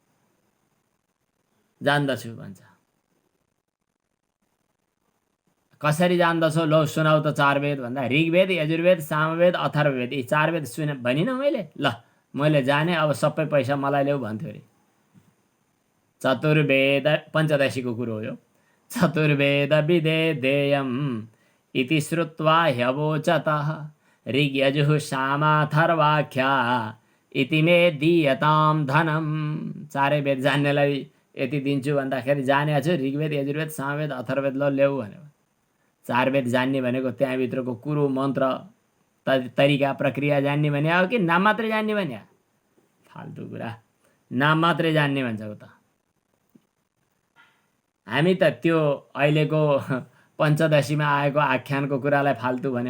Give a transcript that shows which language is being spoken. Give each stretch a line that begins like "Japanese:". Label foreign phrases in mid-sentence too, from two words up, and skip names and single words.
Nepali: जान्दछु भन्छ। कसरी जान्दछौ? लौ सुनाउ त 4 वेद भन्दा। ऋग्वेद, यजुर्वेद, सामवेद, अथर्ववेद, यी 4 वेद भनिनँ मैले। ल मैले जाने, अब सबै पैसा मलाई ल्याऊ भन्थ्यो अरे। चतुर्वेद, पञ्चदशीको कुरो हो यो।
Sanskrit: चतुर्वेद विदेदेयम् इति श्रुत्वा ह्यवोचतः ऋग्यजुः सामाथर्वाख्या इति मे दीयताम धनम।
Nepali: 4 वेद जान्नेलाई यति दिन्छु भन्दाखेरि जाने छु। ऋग्वेद, यजुर्वेद, सामवेद, अथर्ववेद ल ल्याऊ भन्यो। 4 वेद जान्ने भनेको त्यहाँभित्रको कुरो, मन्त्र, तरिका, प्रक्रिया जान्ने भने हो कि नाम मात्रै जान्ने भने? फाल्तु कुरा। नाम मात्रै जान्ने भन्छ उता। हामी त त्यो अहिलेको पञ्चदशीमा आएको आख्यानको कुरालाई फाल्तु भन्यौँ।